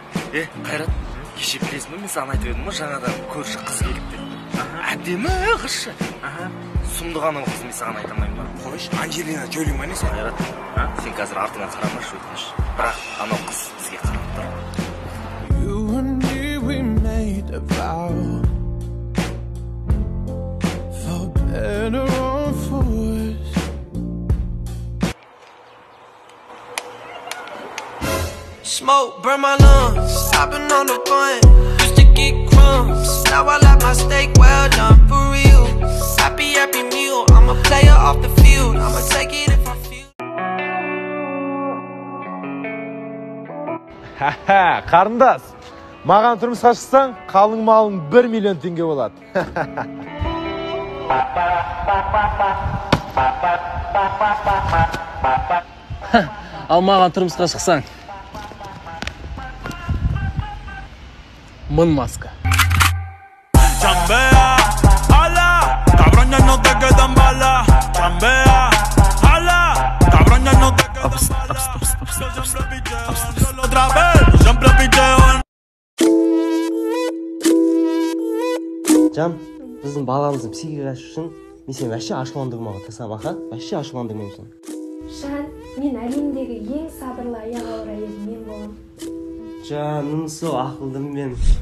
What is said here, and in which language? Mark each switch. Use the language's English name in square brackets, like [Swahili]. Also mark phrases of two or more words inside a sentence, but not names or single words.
[Kazakh] Қайрат, кеше білесің бе, мен саған айтып едім ғой, жаңадан көрші қыз келіпті. Әдемі қызшы. Сұмдық анау қыз, мен саған айта алмаймын ба? Қойш, Анжелина Джоли ма не сен? Қайрат, сен қазір артыңа қарамашы, өтініш. Бірақ анау қыз бізге қарап тұр. [English] You and me, we made a vow, for better or for worse. Smoke, burn my lungs, I've been on the bun, used to get crumbs, now I like my steak well done, for real. Happy, happy meal, I'm a player off the field, I'ma take it if I feel. [Kazakh] Ха-ха, қарындас, маған тұрмысқа шықсаң, қалың малың 1 миллион теңге болады. Ал маған тұрмысқа шықсаң, 1000 маска. [Spanish] Chambea, ala, cabrón ya no te quedan balas. Chambea, ala, cabrón ya no te quedan balas. Yo siempre picheo, solo otra vez, yo siempre picheo. [Kazakh] Жан, біздің баламыздың психикасы үшін мен сен вообще ашуландырмауға тырысамын, аха? Вообще ашуландырмаймын сен. Жан, мен әлемдегі ең сабырлы аяқ ауыр әйел мен болам. Жаным сол ақылдым мен.